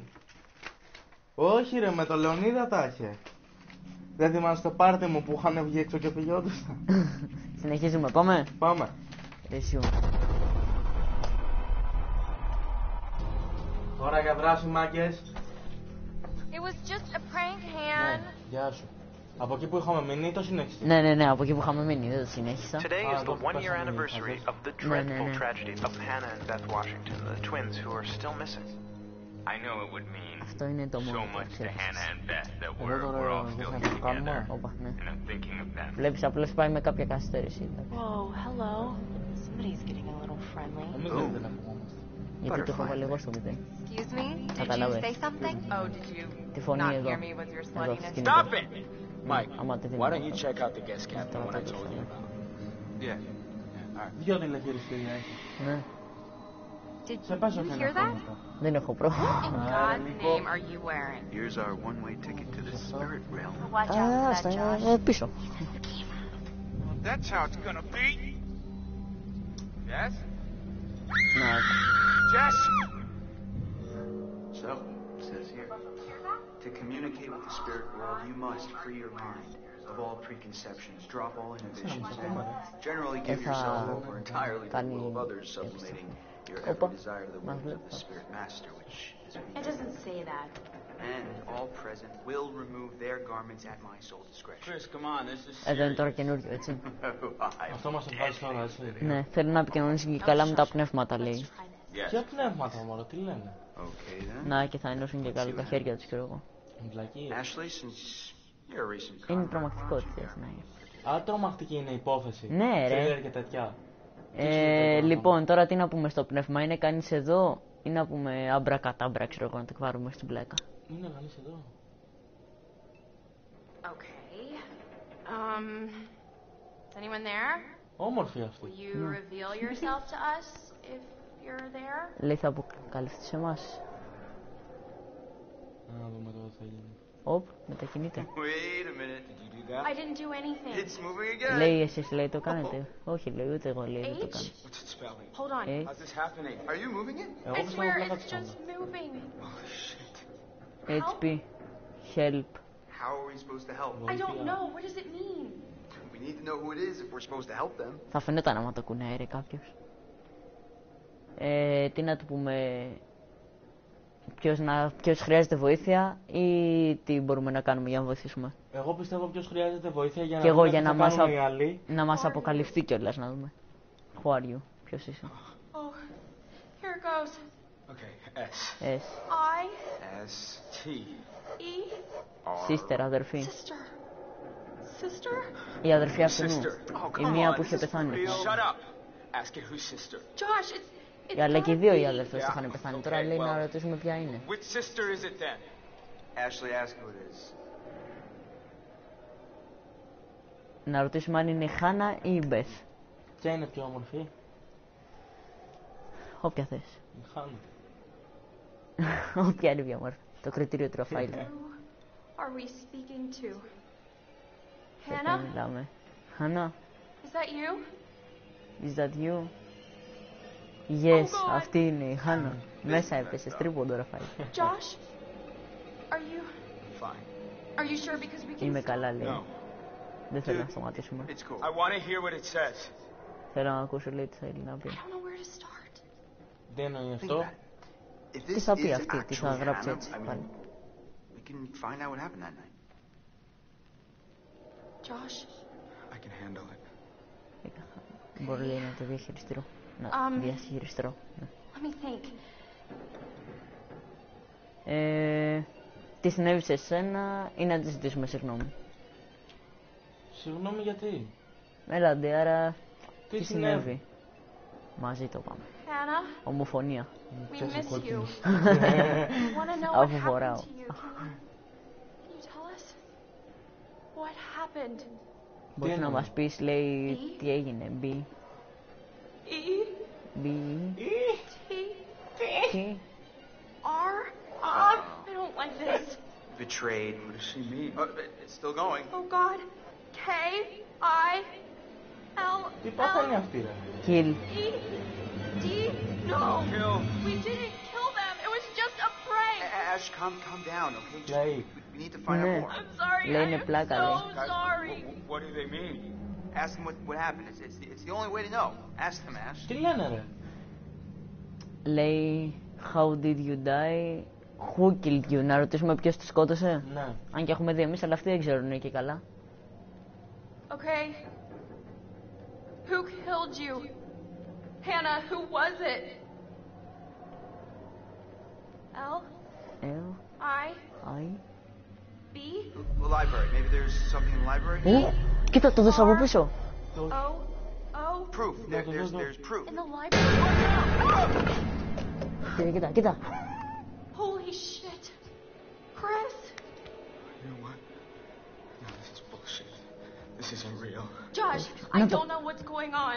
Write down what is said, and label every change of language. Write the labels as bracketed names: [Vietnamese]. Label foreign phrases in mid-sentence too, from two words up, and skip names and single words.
[Greek] Όχι ρε, με το Λεωνίδα τα είχε. Δεν θυμάσαι το πάρτι μου που είχαν βγει έξω και πηγιόντουσαν? Συνεχίζουμε, πάμε. Πάμε. Ρεσιού. Ώρα για δράση, μάγκες. [English] It was just a prank, Han. [Greek] Ναι, γεια σου. Από εκεί που είχαμε μείνει το συνέχισε. Ναι, από εκεί που είχαμε μείνει, δεν το συνέχισα. [English] Today is the that's one-year fascinating. anniversary of the dreadful tragedy of Hannah and Beth Washington, the twins who are still missing. I know it would mean [Greek] Αυτό είναι το μόνο [English] so [Greek] που [English] much to [Greek] ξέρεις. [English] Hannah and Beth that [Greek] Εγώ [English] we're [Greek] τώρα [English] all [Greek] δεν [English] still [Greek] θα [English] here [Greek] το κάνουμε. [English] together. [Greek] Όπα, ναι. [English] And I'm thinking of them. [Greek] Βλέπεις, απλώς πάει με κάποια καθυστέρηση. [English] Whoa, hello. Somebody's getting a little friendly. [Greek] Εμείς δεν ακουγόμαστε. Γιατί το έχω βάλει εγώ στο μηδέν. [English] Excuse me? Did you [Greek] Καταλάβες. [English] say something? Oh, did you [Greek] Τη φωνή [English] not [Greek] εδώ. [English] hear me with your [Greek] Εδώ, [English] sluttiness? [Greek] στην [English] Stop [Greek] εδώ. [English] it! Mike, [Greek] Άμα τη δίνω [English] why don't you [Greek] αυτό. [English] check out the guest cabin, the one I told you about? Yeah. Alright. [Greek] Δυο τηλεχειριστήρια έχει. Ναι, [English] Did [Greek] Σε πέσω [English] you [Greek] και [English] hear [Greek] ένα [English] that? [Greek] πράγματα. δεν έχω πρόβλημα. [English] In God's name are you wearing? Here's our one-way ticket to the spirit realm. Watch out for [Greek] Άστα, [English] that, Josh. [Greek] πίσω. [English] That's how it's gonna be. Yes? [Greek] Να, [English] Jess? So, it says here, to communicate with the spirit world, you must free your mind of all preconceptions, drop all inhibitions, and generally give yourself over entirely to the will of others, sublimating your every desire to the will of the spirit master, which is It me. doesn't say that. And all present will remove their garments at my sole discretion. Chris, come on, this is [Greek] εδώ είναι τώρα καινούριο, έτσι. Αυτό μας βγάζει τώρα, έτσι. Ναι, θέλω να επικοινωνήσει και καλά με τα πνεύματα, λέει. [English] Yes. [Greek] Ποια πνεύματα μόνο, τι λένε. [English] Okay then. [Greek] Να, και θα ενώσουν και καλά τα χέρια τους, ξέρω εγώ. Βλακίες. [English] Ashley, since you're a recent [Greek] Είναι [English] convert, [Greek] τρομακτικό [English] why [Greek] τι [English] don't you [Greek] θες να είναι. Α, τρομακτική είναι η υπόθεση. Ναι, ρε. Thriller και τέτοια. Λοιπόν, τώρα τι να πούμε στο πνεύμα, είναι κανείς εδώ ή να πούμε αμπρακατάμπρα, ξέρω εγώ, να το πάρουμε στην πλάκα. Είναι κανείς εδώ. [English] Okay. Is anyone there? [Greek] Όμορφη αυτή. [English] Will you reveal yourself to us if you're there? [Greek] Λέει θα αποκαλυφθεί σε εμάς. Να δούμε τώρα τι θα γίνει. Οπ, μετακινείται. [English] Wait a minute, did you do that? I didn't do anything. It's moving again. [Greek] Λέει εσείς, λέει το κάνετε. Όχι, λέει ούτε εγώ, λέει δεν το [English] H? [Greek] κάνω. [English] What's it spelling? Hold on. H, How's this happening? Are you moving it? [Greek] Εγώ [English] I [Greek] πιστεύω [English] swear [Greek] πλάκα [English] it's [Greek] της [English] just [Greek] κάνω. [English] moving. Oh shit. HP, help. How are we supposed to help? I don't know. What does it mean? We need to know who it is if we're supposed to help them. [Greek] Θα φαινόταν άμα το κουνάει ρε κάποιος. Τι να του πούμε, ποιος χρειάζεται βοήθεια ή τι μπορούμε να κάνουμε για να βοηθήσουμε. Εγώ πιστεύω ποιος χρειάζεται βοήθεια για να Και εγώ δούμε για τι να θα μας, κάνουν οι άλλοι. να μας αποκαλυφθεί κιόλας, να δούμε. [English] Who are you, [Greek] ποιος είσαι. [English] Oh, here it goes. Okay, S. S, I, S. T. E, sister, αδερφή. sister. sister? [Greek] Η αδερφή αυτού. [English] Sister. Oh, [Greek] Η [English] come [Greek] μία [English] on. [Greek] που είχε [English] This is [Greek] πεθάνει. [English] Shut up. Ask it whose sister. Josh, it's [Greek] Αλλά και οι [English] gotta [Greek] δύο οι [English] be. [Greek] αδερφές είχαν πεθάνει. Τώρα [English] Okay, [Greek] λέει να [English] well. [Greek] ρωτήσουμε ποια είναι. [English] Which sister is it then? Ashley, ask who it is. [Greek] Να ρωτήσουμε αν είναι η Χάνα ή η Μπεθ. Ποια είναι πιο όμορφη? Όποια θες. Η Χάνα. Όποια είναι πιο όμορφη. Το κριτήριο του Ραφαήλ. [English] Who are we speaking to? [Greek] Σε [English] Hannah? [Greek] ποιον μιλάμε. Χάνα, [English] Is that you? is that you? Yes, Oh God. [Greek] αυτή είναι η Χάνα. Μέσα έπεσε, τρίποντο Ραφαήλ. [English] Josh? Are you Fine. sure because we can [Greek] Είμαι καλά, λέει. [English] No. [Greek] Δεν θέλω να σταματήσουμε. [English] It's cool. I want to hear what it says. [Greek] Θέλω να ακούσω, λέει, τι θέλει να πει. [English] I don't know where to start. [Greek] Δεν εννοεί [English] Think [Greek] αυτό. [English] about it. If [Greek] Τι [English] this [Greek] θα πει [English] is [Greek] αυτή, τι θα [English] actually [Greek] γράψει [English] Hannah, [Greek] έτσι [English] I mean, [Greek] πάλι. [English] we can find out what happened that night. Josh? I can handle it. [Greek] Μπορώ, λέει, να το διαχειριστώ. Να διαχειριστώ. Ναι. [English] Let me think. [Greek] Τι συνέβη σε εσένα ή να τη ζητήσουμε συγγνώμη. Συγγνώμη γιατί. Έλαντε, άρα Τι τι συνέβη. Μαζί το πάμε. [English] Hannah, [Greek] Ομοφωνία. [English] we [Greek] Πιάσε [English] miss you. [Greek] κόκκινη. [English] We want to know what [Greek] Αφού [English] happened [Greek] φοράω. [English] to you. Can you tell us? What happened? [Greek] Μπορείς να εννοεί? μας πεις, λέει, Τι? τι έγινε. B, [English] E? B, T? [Greek] τι. [English] R? I don't like this. Betrayed. What does she mean? It's still going. Oh God. K? I? L? [Greek] Τι πάθανε [English] L? [Greek] αυτή ρε. [English] Kill. E? D? No. Kill. We didn't kill them. It was just a prank. Ash, calm down, okay? Just, Like. we need to find out [Greek] Ναι. [English] more. I'm sorry. I [Greek] Λένε [English] am [Greek] πλάκα, [English] so [Greek] λέει. [English] sorry. What do they mean? Ask them what happened. It's the only way to know. Ask them, Ash. [Greek] Τι λένε ρε. Λέει, [English] how did you die, who killed you. [Greek] Να ρωτήσουμε ποιος τη σκότωσε. Ναι. Αν και έχουμε δει εμείς, αλλά αυτοί δεν ξέρουν και καλά. [English] Okay. Who killed you? Hannah, who was it? L? L, I? I. B? The library. Maybe there's something in the library. [Greek] Κοίτα, το δες από πίσω. [English] O? O? Proof. No, no, no. There's proof. In the library? [Greek] Κοίτα, κοίτα. [English] Holy shit. Chris? You know what? No, this is bullshit. This isn't real. Josh, I don't know what's going on.